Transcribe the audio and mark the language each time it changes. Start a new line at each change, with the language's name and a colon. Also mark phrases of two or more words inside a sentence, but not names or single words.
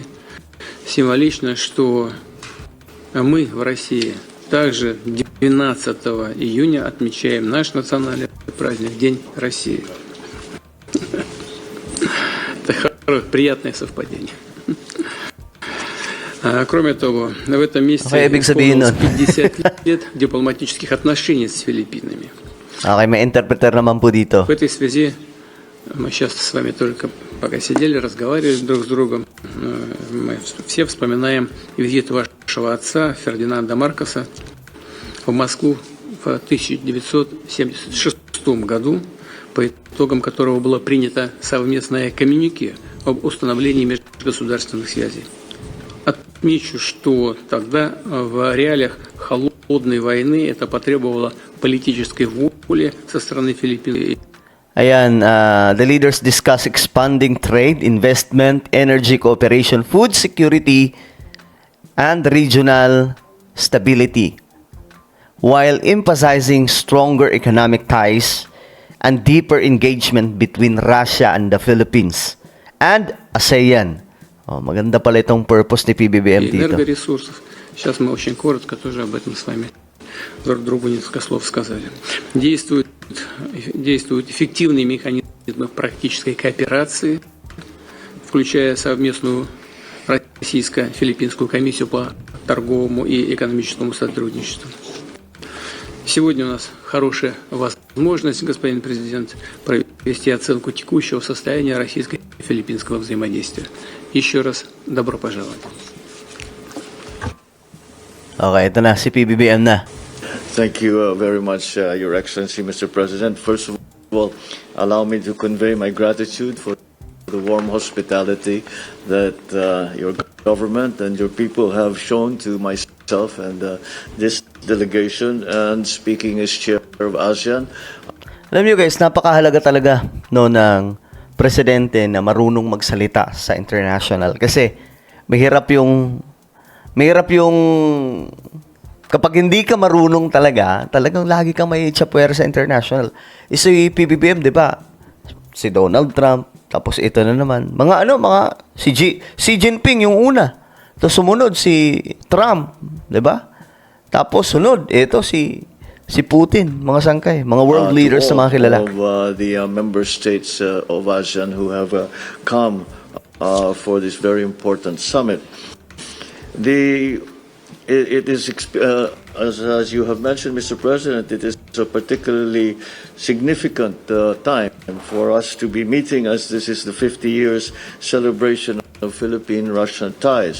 Russian: Символично, что мы в России также 12 июня отмечаем наш национальный праздник, День России. Это приятное совпадение. Кроме того, в этом месяце
Filipino: Okay, ibig sabihin
Russian: исполнилось
Filipino: nun.
Russian: 50 лет дипломатических отношений с Филиппинами.
Filipino: Okay, may interpreter naman po dito.
Russian: В этой связи мы сейчас с вами только пока сидели, разговаривали друг с другом. Мы все вспоминаем визит вашего отца Фердинанда Маркоса в Москву в 1976 году, по итогам которого было принято совместное коммюнике об установлении межгосударственных связей. Отмечу, что тогда в реалиях холодной войны это потребовало политической воли со стороны Филиппин.
Filipino: Ayan,
English: the leaders discuss expanding trade, investment, energy cooperation, food security, and regional stability, while emphasizing stronger economic ties and deeper engagement between Russia and the Philippines and ASEAN.
Filipino: Oh, maganda pala itong purpose ni PBBM
Russian: И
Filipino: dito.
Russian: энергоресурсов. Сейчас мы очень коротко тоже об этом с вами друг другу несколько слов сказали. Действуют эффективные механизмы практической кооперации, включая совместную российско-филиппинскую комиссию по торговому и экономическому сотрудничеству. Сегодня у нас хорошая возможность, господин президент, провести оценку текущего состояния российско-филиппинского взаимодействия. Еще раз добро пожаловать.
Filipino: Okay, ito na, si PBBM na.
English: Thank you very much, Your Excellency, Mr. President. First of all, allow me to convey my gratitude for the warm hospitality that your government and your people have shown to myself and this delegation. And speaking as chair of ASEAN,
Filipino: Alam niyo guys, napakahalaga talaga no ng presidente na marunong magsalita sa international kasi mahirap yung kapag hindi ka marunong talagang lagi kang may chapwer sa international. Si PBBM, 'di ba? Si Donald Trump, tapos ito na naman. Si Jinping yung una. Tapos sumunod si Trump, 'di ba? Tapos sunod ito si Putin, mga sangkay, mga
English: world leaders
Filipino: to na mga kilala.
English: of the member states of ASEAN who have come for this very important summit. It is, as you have mentioned, Mr. President, it is a particularly significant time for us to be meeting, as this is the 50 years celebration of Philippine-Russian ties.